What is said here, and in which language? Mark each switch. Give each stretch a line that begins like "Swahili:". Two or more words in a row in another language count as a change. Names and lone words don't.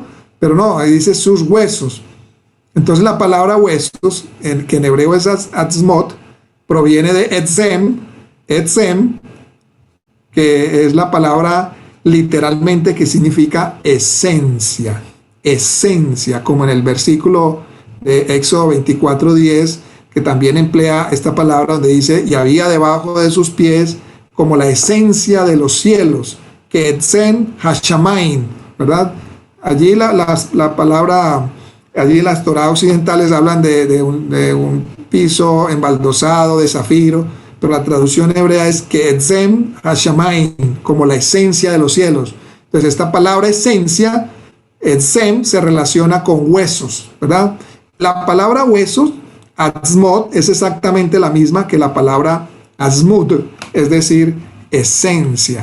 Spanish: Pero no, ahí dice sus huesos. Entonces la palabra huesos, que en hebreo es atzmot, proviene de etzem, que es la palabra literalmente que significa esencia, como en el versículo de Éxodo 24:10, que también emplea esta palabra donde dice, y había debajo de sus pies como la esencia de los cielos, que
Hebrew: עצם השמים,
Spanish: ¿verdad? Allí la palabra, allí las Torah occidentales hablan de un piso embaldosado de zafiro, pero la traducción hebrea es que
Hebrew: עצם השמים,
Spanish: como la esencia de los cielos. Entonces esta palabra esencia, etzem, se relaciona con huesos, ¿verdad? La palabra huesos, atzmot, es exactamente la misma que la palabra azmud, es decir, esencia.